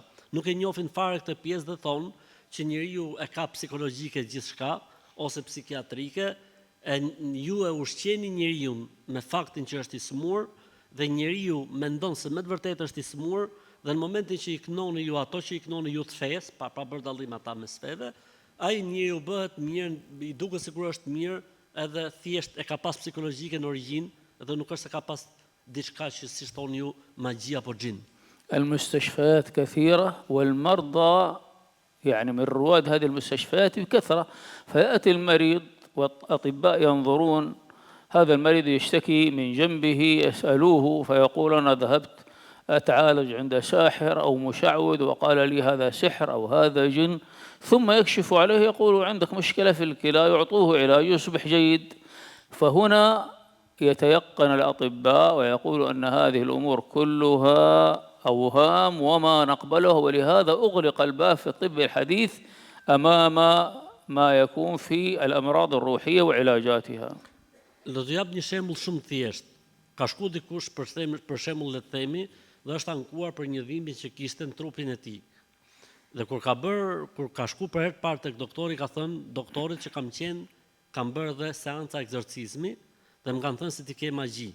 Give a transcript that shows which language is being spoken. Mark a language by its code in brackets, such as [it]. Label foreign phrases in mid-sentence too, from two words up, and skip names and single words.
[sq] Nuk e njohin fare këtë pjesë dhe thonë që njeriu e ka psikologjike gjithçka ose psikiatrike, ju e ushqeni njeriu me faktin që është i smur dhe njeriu mendon se me të vërtetë është i smur, dhe në momentin që i knoni ju ato që i knoni ju të fesë, pa bërë dallim ata mes feve, ai njeriu bëhet mirë, i duket sikur është mirë, edhe thjesht e ka pas psikologjike në origjinë dhe nuk është se ka pas diçka që si thoni ju magji apo xhin. [ar] المستشفيات كثيرة والمرضى يعني من رواد هذه المستشفيات بكثرة، فيأتي المريض والأطباء ينظرون، هذا المريض يشتكي من جنبه، يسألوه فيقول أنا ذهبت أتعالج عند ساحر أو مشعوذ وقال لي هذا سحر أو هذا جن، ثم يكشف عليه يقول عندك مشكلة في الكلى، يعطوه علاج يصبح جيد. فهنا يتيقن الأطباء ويقولوا أن هذه الأمور كلها أوهام وما نقبله، ولهذا أغلق الباب في الطب الحديث أمام ما يكون في الأمراض الروحية وعلاجاتها. [sq] Do të jap një shembull shumë thjesht. Ka shku dikush për shembull le të themi dhe është ankuar për një dhimbje që kishte në trupin e tij. Dhe kur ka shku për herë të parë tek doktori, ka thënë doktorit që kam bërë dhe seanca ekzorcizmi dhe më kanë thënë se ti ke magji.